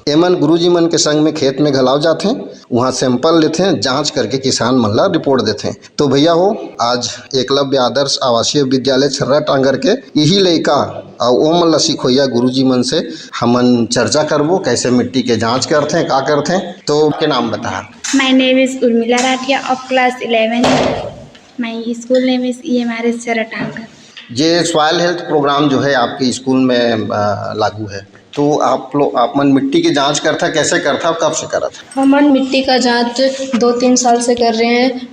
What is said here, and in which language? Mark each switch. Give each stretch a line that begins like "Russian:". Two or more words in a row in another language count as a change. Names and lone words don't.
Chhattisgarhi: एमन गुरुजी मन के संग में खेत में घलाव जाते, वहाँ सैंपल लेते, जांच करके किसान मन ला रिपोर्ट देते। तो भैया हो आज एकलव्य आदर्श आवासीय विद्यालय छर्रा टांगर के यही लइका और ओ मन ला सिखोइया गुरुजी मन से हमन चर्चा करबो कैसे मिट्टी के जांच करते का करते। तो के नाम बता।
English: My name is Urmila Rathiya of class 11. My school name is EMRS Chharra Tangar.
Chhattisgarhi: ये
English: soil health program
Chhattisgarhi: जो है आपके स्कूल में लागू है, तो आप मन मिट्टी की जांच करता कैसे करता कब से करा था? हमन मिट्टी का जांच 2-3 साल से कर रहे हैं।